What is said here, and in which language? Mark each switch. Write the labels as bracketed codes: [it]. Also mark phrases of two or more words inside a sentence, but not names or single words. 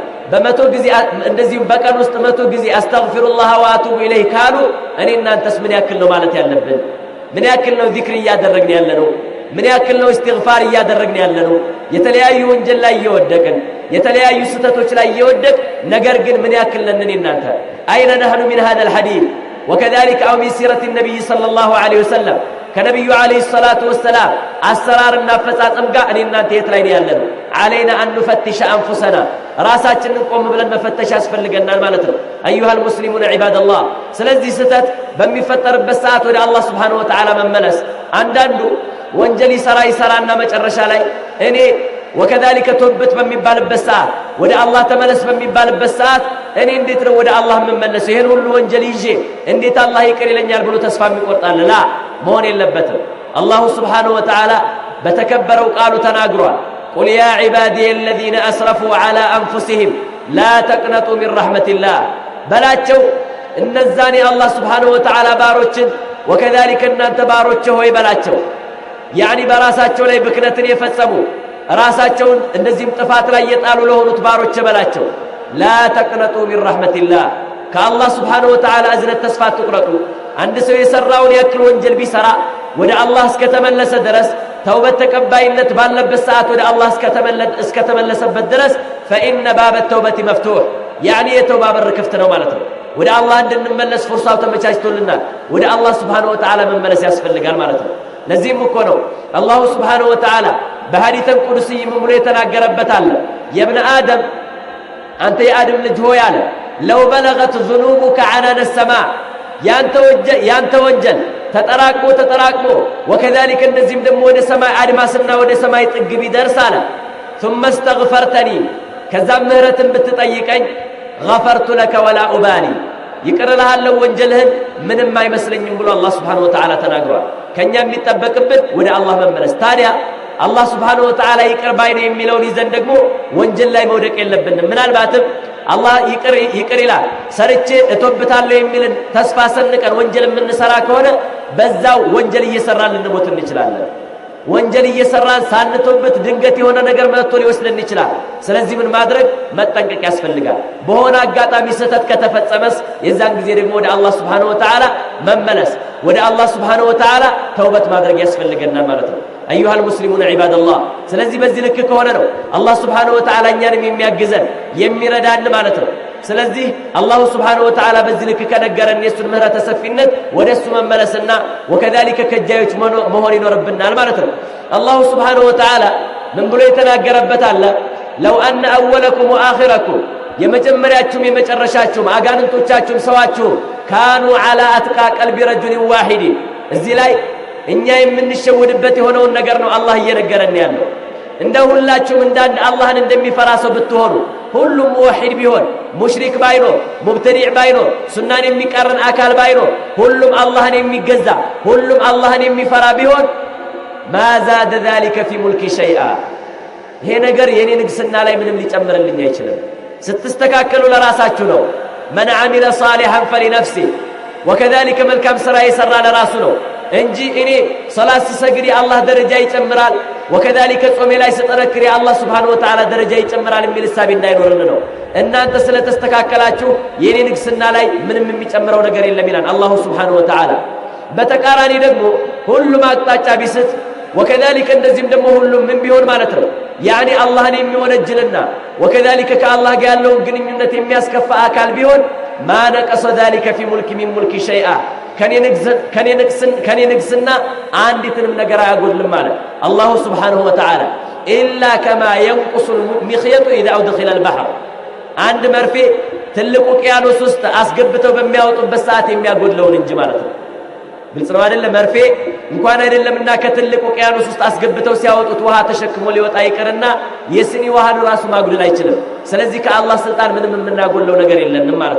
[am] በመቶ ጊዜ እንደዚህ በቀን ውስጥ 100 ጊዜ [ar] أستغفر الله وأتوب إليه [am] ካሉ እኔ እናንተስ ምን ያክል ነው ማለት ያለብን? ምን ያክል ነው ዚክር እያደረግን ያለነው? ምን ያክል ነው ኢስቲግፋር እያደረግን ያለነው? የተለያዩ ወንጀል ላይ እየወደቅን የተለያዩ ስተቶች ላይ እየወደቅ ነገር ግን ምን ያክል ነን እኔ እናንተ? [ar] أين نحن من هذا الحديث وكذلك أو من سيرة النبي صلى الله عليه وسلم [am] ከነቢዩ [ar] عليه الصلاة والسلام [am] አሰራርና አፈጻጸም ጋር እኔ እናንተ የት ላይ ነው ያለነው? [ar] علينا أن نفتش أنفسنا [am] ራሳችንን ቆም ብለን መፈተሽ ያስፈልገናል ማለት ነው። [ar] أيها المسلمون عباد الله [am] ስለዚህ ስተት በሚፈጠርበት ሰዓት ወደ አላህ [ar] سبحانه وتعالى [am] መመለስ አንዳንዱ ወንጀል ይሰራና መጨረሻ ላይ እኔ [ar] وكذلك توبت [am] በሚባልበት ሰዓት ወደ አላህ ተመለስ በሚባልበት ሰዓት እኔ እንዴት ነው ወደ አላህ መመለስ ይሄን ሁሉ ወንጀል ይዤ እንዴት አላህ ይቅር ይለኛል ብሎ ተስፋ የሚቆርጣል ላ መሆን የለበትም። አላሁ [ar] سبحانه وتعالى [am] በተከበረው ቃሉ ተናግሯል። [ar] قل يا عبادي الذين أسرفوا على أنفسهم لا تقنطوا من رحمة الله [am] በላቸው እነዛኔ አላህ [ar] سبحانه وتعالى [am] ባሮችን وكذلك እናንተ ባሮች ሆይ በላቸው ያኒ በራሳቸው ላይ ብክነትን የፈጸሙ ራሳቸውን እንደዚህም ጥፋት ላይ የጣሉ ለሆኑት ባሮች በላቸው [ar] لا تقنطوا من رحمة الله [am] ከአላህ [ar] سبحانه وتعالى [am] እዝነት ተስፋ አትቁረጡ። አንድ ሰው የሰራውን ያክል ወንጀል ቢሰራ ወደ አላህ እስከተመለሰ ድረስ ተውበት ተቀባይነት ባለበት ሰዓት ወደ አላህ እስከተመለሰበት ድረስ [ar] فإن باب التوبة مفتوح يعني [am] የተውባ በር ክፍት ነው ማለት ነው። ወደ አላህ እንድንመለስ ፍርሳው ተመቻችቶልናል። ወደ አላህ [ar] سبحانه وتعالى [am] መመለስ ያስፈልጋል ማለት ነው። ለዚህም እኮ ነው አላሁ [ar] سبحانه وتعالى [am] በሐዲስ ቁዱሲ ምን ብሎ የተናገረበት አለ [ar] يا ابن آدم [am] አንተ የአደም ልጅ ሆይ አለ [ar] لو بلغت ذنوبك عنان السماء [am] ያንተ ወንጀል ተጠራቅሞ وكذلك እንደዚህም ደግሞ ወደ ሰማይ አድማስና ወደ ሰማይ ጥግ ቢደርስ አለ [ar] ثم استغفرتني [am] ከዛም ምህረትን ብትጠይቀኝ [ar] غفرت لك ولا أبالي [am] ይቅርልሃለሁ ወንጀልህን ምንም አይመስለኝም ብሎ አላህ [ar] سبحانه وتعالى [am] ተናግሯል። ከኛ የሚጠበቅብን ወደ አላህ መመለስ። ታዲያ አላህ [ar] سبحانه وتعالى [am] ይቅር ባይ ነው የሚለውን ይዘን ደግሞ ወንጀል ላይ መውደቅ የለብንም። ምናልባትም አላህ ይቅር ይላል ሰርቼ እቶብታለሁ የሚልን ተስፋ ሰንቀን ወንጀል የምንሰራ ከሆነ በዛው ወንጀል እየሰራን ልንሞት እንችላለን። ወንጀል እየሰራን ሳንቶበት ድንገት የሆነ ነገር መጥቶ ሊወስደን ይችላል። ስለዚህ ምን ማድረግ መጠንቀቅ ያስፈልጋል። በሆነ አጋጣሚ ስህተት ከተፈጸመስ የዛን ጊዜ ደግሞ ወደ አላህ [ar] سبحانه وتعالى [am] መመለስ ወደ አላህ [ar] سبحانه وتعالى [am] ተውበት ማድረግ ያስፈልገናል ማለት ነው። [ar] أيها المسلمون عباد الله [am] ስለዚህ በዚህ ልክ ከሆነ ነው አላህ [ar] سبحانه وتعالى [am] እኛንም የሚያግዘን የሚረዳን ማለት ነው። ስለዚህ አላሁ [ar] سبحانه وتعالى [am] በዚህ ልክ ከነገረን የሱን ምህረት ሰፊነት ወደሱ መመለስና وكذلك ከጃዮች መሆን ይኖርብናል ማለት ነው። አላሁ [ar] سبحانه وتعالى [am] ምን ብሎ የተናገረበት አለ [ar] لو أن أولكم وآخركم [am] የመጀመሪያችሁም የመጨረሻችሁም አጋንንቶቻችሁም ሰዋችሁም [ar] كانوا على أتقى قلب رجل واحد [am] እዚህ ላይ እኛ የምንሸወድበት የሆነውን ነገር ነው አላህ እየነገረን ያለው። እንደ ሁላችሁም እንዳንድ አላህን እንደሚፈራ ሰው ብትሆኑ ሁሉም ሙወሂድ ቢሆን ሙሽሪክ ባይኖር ሙብተዲዕ ባይኖር ሱናን የሚቃረን አካል ባይኖር ሁሉም አላህን የሚገዛ ሁሉም አላህን የሚፈራ ቢሆን [ar] ما زاد ذلك في ملك شيئا [am] ይሄ ነገር የኔ ንግስና ላይ ምንም ሊጨምርልኝ አይችልም። ስትስተካከሉ ለራሳችሁ ነው። [ar] من عمل صالحا فلنفسه وكذلك [am] መልካም ስራ የሰራ ለራሱ ነው እንጂ እኔ ሶላት ስሰግድ አላህ ደረጃ ይጨምራል وكذلك ጾሜ ላይ ስጠነክር አላህ Subhanahu [ar] وتعالى [am] ደረጃ ይጨምራል የሚል ሐሳብ እንዳይኖርን ነው። እናንተ ስለተስተካከላችሁ የኔ ንግስና ላይ ምንም የሚጨምረው ነገር የለም ይላል አላህ [ar] سبحانه وتعالى። [am] በተቃራኒ ደግሞ ሁሉም አቅጣጫ ቢስት وكذلك እንደዚህም ደግሞ ሁሉም ምን ቢሆን ማለት ነው ያኒ አላህን የሚወነጅልና وكذلك ከአላህ ጋር ያለውን ግንኙነት የሚያስከፋ አካል ቢሆን [ar] ما نقص ذلك في ملك من ملك شيئا [am] ከኔ ንግስና አንዲትንም ነገር አያጎድልም ማለት አላሁ [ar] سبحانه وتعالى إلا كما ينقص المخيط إذا أدخل البحر [am] አንድ መርፌ ትልቁ ውቅያኖስ ውስጥ አስገብተው በሚያወጡበት ሰዓት የሚያጎድለውን እንጂ ማለት ነው። ግልጽ ነው አይደለም? መርፌ እንኳን አይደለምና ከትልቁ ውቅያኖስ ውስጥ አስገብተው ሲያወጡት ውሃ ተሸክሞ ሊወጣ ይቀርና የስኒ ውሃን ራሱ ማጉደል አይችልም። ስለዚህ ከአላህ ስልጣን ምንም የምናጎድለው ነገር የለንም ማለት